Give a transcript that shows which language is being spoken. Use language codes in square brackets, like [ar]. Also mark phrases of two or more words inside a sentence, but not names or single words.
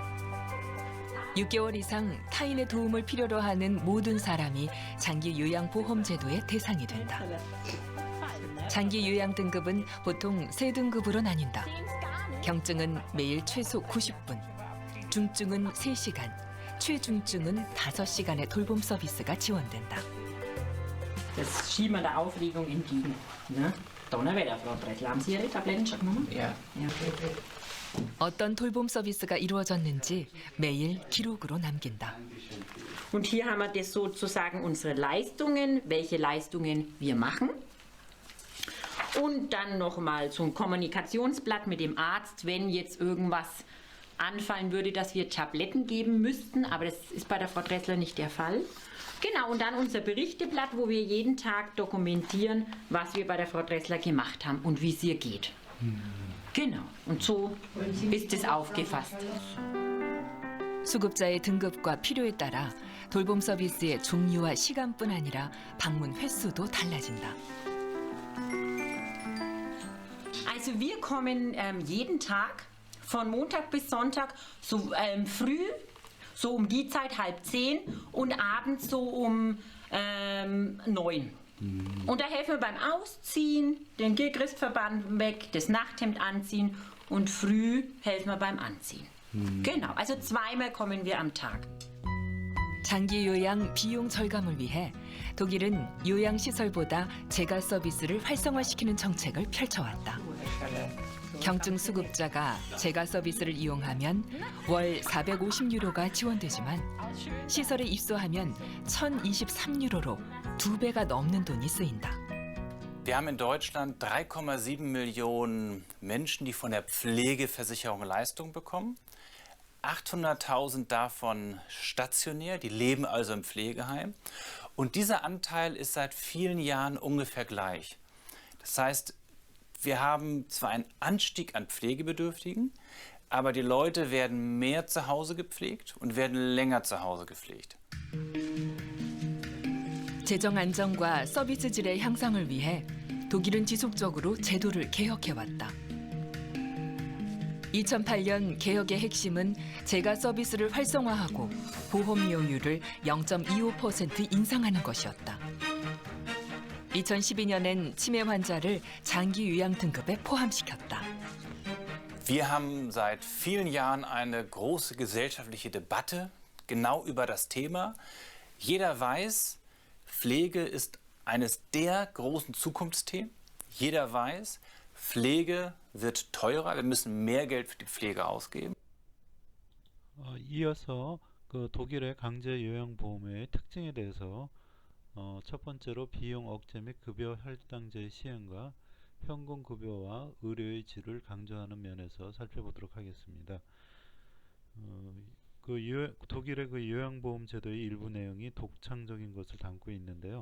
[ko] 6개월 이상 타인의 도움을 필요로 하는 모든 사람이 장기 요양보험 제도의 대상이 된다. 장기 요양 등급은 보통 3등급으로 나뉜다. 경증은 매일 최소 90분, 중증은 3시간, 최중증은 5시간의 돌봄 서비스가 지원된다. [de] Das schieben wir der Aufregung entgegen. Ne? Donnerwetter, Frau Dressler. Haben Sie Ihre Tabletten schon genommen? Ja. [ko] 어떤 돌봄 서비스가 이루어졌는지 매일 기록으로 남긴다. [de] Und hier haben wir das sozusagen unsere Leistungen, welche Leistungen wir machen. Und dann nochmal so ein Kommunikationsblatt mit dem Arzt, wenn jetzt irgendwas anfallen würde, dass wir Tabletten geben müssten. Aber das ist bei der Frau Dressler nicht der Fall. Genau, und dann unser Berichteblatt, wo wir jeden Tag dokumentieren, was wir bei der Frau Dressler gemacht haben und wie es ihr geht. Genau, und so ist es aufgefasst. [ko] 수급자의 등급과 필요에 따라 돌봄 서비스의 종류와 시간뿐 아니라 방문 횟수도 달라진다. [de] Also wir kommen jeden Tag von Montag bis Sonntag so früh, so um die Zeit 9:30 und abends so um 9. Und da helfen wir beim Ausziehen, den Christverband weg, das Nachthemd anziehen und früh helfen wir beim Anziehen. Genau, also zweimal kommen wir am Tag. [ko] 장기 요양 비용 절감을 위해 독일은 요양시설보다 재가 서비스를 활성화시키는 정책을 펼쳐왔다. 경증 수급자가 재가 서비스를 이용하면 월 450유로가 지원되지만 시설에 입소하면 1,023유로로 2배가 넘는 돈이 쓰인다. [de] Wir haben in Deutschland 3,7 Millionen Menschen, die von der Pflegeversicherung Leistungen bekommen. 800.000 davon stationär, die leben also im Pflegeheim. Und dieser Anteil ist seit vielen Jahren ungefähr gleich. Das heißt, wir haben zwar einen Anstieg an Pflegebedürftigen, aber die Leute werden mehr zu Hause gepflegt und werden länger zu Hause gepflegt. [ko] 재정 안정과 서비스 질의 향상을 위해 독일은 지속적으로 제도를 개혁해왔다. 2008년 개혁의 핵심은 재가 서비스를 활성화하고 보험료율을 0.25% 인상하는 것이었다. 2012년엔 치매 환자를 장기 요양 등급에 포함시켰다. [de] Wir haben seit vielen Jahren eine große gesellschaftliche Debatte genau über das Thema. Jeder weiß, Pflege ist eines der großen Zukunftsthemen. Jeder weiß, Pflege wird teurer. Wir müssen mehr Geld für die Pflege ausgeben. [ko] 이어서 그 독일의 강제 요양보험의 특징에 대해서 첫 번째로 비용 억제 및 급여 할당제의 시행과 현금 급여와 의료의 질을 강조하는 면에서 살펴보도록 하겠습니다. 독일의 그 요양보험 제도의 일부 내용이 독창적인 것을 담고 있는데요.